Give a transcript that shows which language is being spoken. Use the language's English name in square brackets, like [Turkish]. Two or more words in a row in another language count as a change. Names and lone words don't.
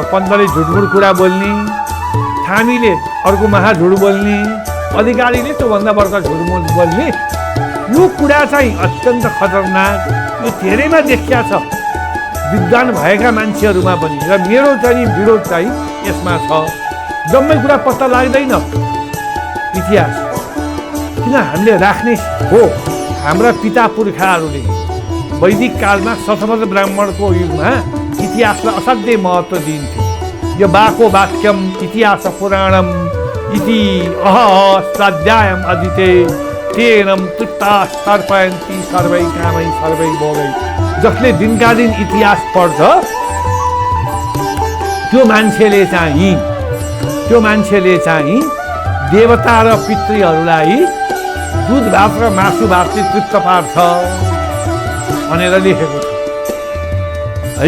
[Nepali] पन्तले झुटमुट कुरा बोल्ने थामीले अर्को महा झुट बोल्ने अधिकारीले त्योभन्दा बढ्ता झुटमुट बोल्ने यो कुरा चाहिँ अत्यन्त खतरनाक यो धेरैमा देखिया छ विद्वान भएका मान्छेहरूमा पनि र मेरो चाहिँ विरोध चाहिँ यसमा छ जम्मै कुरा पत्ता लाग्दैन इतिहास किन हामीले राख्ने हो। हाम्रा पिता पुर्खाहरूले वैदिक कालमा शतपथ ब्राह्मणको युगमा इतिहासलाई असाध्यै महत्त्व दिन्थ्यो। यो बाको [Sanskrit] वाक्यम इतिहास पुराणम इति स्वाध्यायम अदिते तेनम तृप्ता तर्पयन्ति सर्वै कामै सर्वै भोगै। [Nepali] जसले दिनका दिन इतिहास पढ्छ त्यो मान्छेले चाहिँ देवता र पितृहरूलाई दुध भात र मासु भातले तृप्त पार्छ भनेर लेखेको छ है।